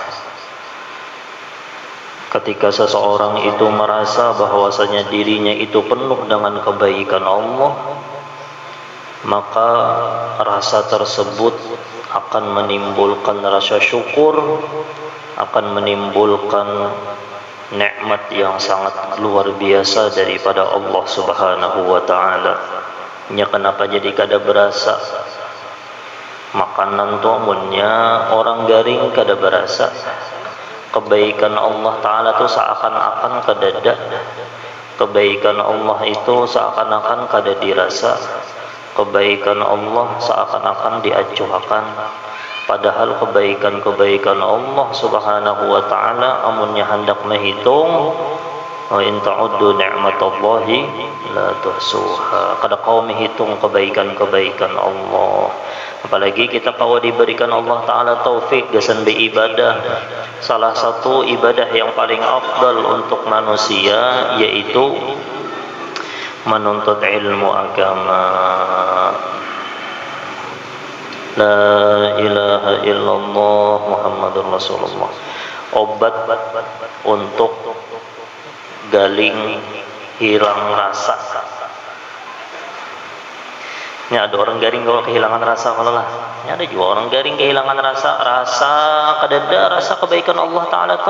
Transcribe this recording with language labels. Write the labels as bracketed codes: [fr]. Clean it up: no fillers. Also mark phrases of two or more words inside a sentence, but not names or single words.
[id] Ketika seseorang itu merasa bahwasanya dirinya itu penuh dengan kebaikan Allah, maka rasa tersebut akan menimbulkan rasa syukur, akan menimbulkan nikmat yang sangat luar biasa daripada Allah [ar] Subhanahu wa taala. [bjn] Nya kenapa jadi kada berasa? Makanan tu amunnya orang garing kada berasa. Kebaikan Allah Ta'ala itu seakan-akan kadada. [id] Kebaikan Allah itu seakan-akan kada dirasa. Kebaikan Allah seakan-akan diacuhkan. Padahal kebaikan-kebaikan Allah [ar] Subhanahu wa Ta'ala [id] amunnya hendak menghitung, [ar] wa in ta'uddu ni'matallahi la tuhsuha. [bjn] Kada kau menghitung kebaikan-kebaikan Allah. [id] Apalagi kita kalau diberikan Allah Ta'ala taufik gasan beribadah. Salah satu ibadah yang paling afdal untuk manusia yaitu menuntut ilmu agama. [ar] La ilaha illallah Muhammadur Rasulullah. [id] Obat untuk galing hilang rasa. Ini ada orang garing kalau kehilangan rasa kalau lah. Ini ada juga orang garing kehilangan rasa kadada rasa kebaikan Allah Ta'ala tuh.